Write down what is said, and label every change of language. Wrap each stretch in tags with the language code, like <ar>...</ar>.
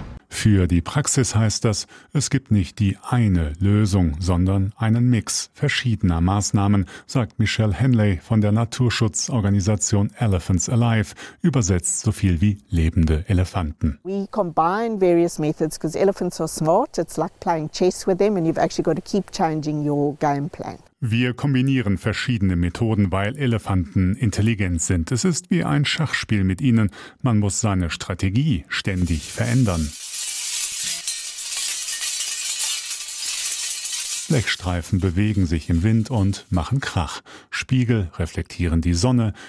<de>Für die Praxis heißt das, es gibt nicht die eine Lösung, sondern einen Mix verschiedener Maßnahmen, sagt Michelle Henley von der Naturschutzorganisation Elephants Alive, übersetzt so viel wie lebende Elefanten.</de> <en>We combine various methods because elephants are smart. It's like playing chess with them and you've actually got to keep changing your game plan.</en> <de>Wir kombinieren verschiedene Methoden, weil Elefanten intelligent sind. Es ist wie ein Schachspiel mit ihnen. Man muss seine Strategie ständig verändern. Blechstreifen bewegen sich im Wind und machen Krach. Spiegel reflektieren die Sonne.</de>